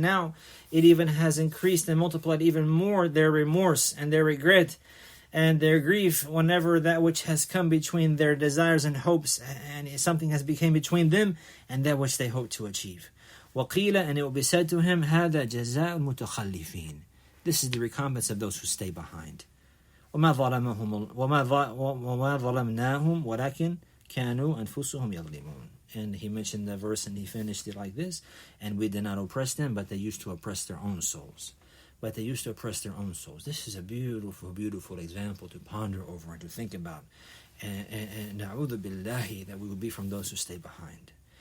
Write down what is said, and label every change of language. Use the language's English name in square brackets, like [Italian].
[English] And now it even has increased and multiplied even more their remorse and their regret and their grief whenever that which has come between their desires and hopes, and something has become between them and that which they hope to achieve. [Arabic] وَقِيلَ. [English] And it will be said to him, [Arabic] هَذَا جَزَاءُ الْمُتَخَلِّفِينَ. [English] This is the recompense of those who stay behind. [Arabic] وما ظلمناهم ولكن كانوا أنفسهم يظلمون. [English] And he mentioned the verse and he finished it like this: and we did not oppress them, but they used to oppress their own souls. This is a beautiful, beautiful example to ponder over and to think about. And [Arabic] na'udhu billahi, [English] that we will be from those who stay behind.